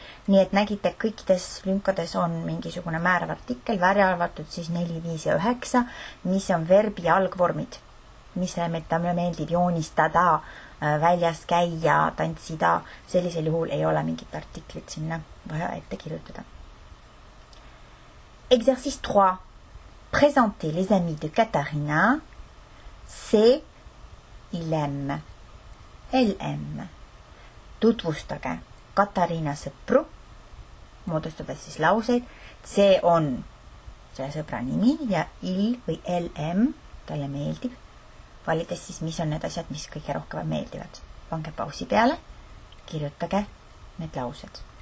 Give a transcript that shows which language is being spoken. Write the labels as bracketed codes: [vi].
[et] Nii et nägite, kõikides lünkades on mingisugune määrav artikkel, välja arvatud siis 4, 5 ja 9, mis on verbi algvormid, mis meile meeldib joonistada, väljas käia, tantsida. Sellisel juhul ei ole mingit artiklit sinna vaja ette kirjutada. [fr] Exercice 3. Présentez les amis de Katharina. C'est, il aime, elle aime. [et] Tutvustage Katariina sõpru, moodustades siis lauseid. See on selle sõbra nimi ja il või LM talle meeldib. Valides siis, mis on need asjad, mis kõige rohkem meeldivad. Pange pausi peale, kirjutage need laused.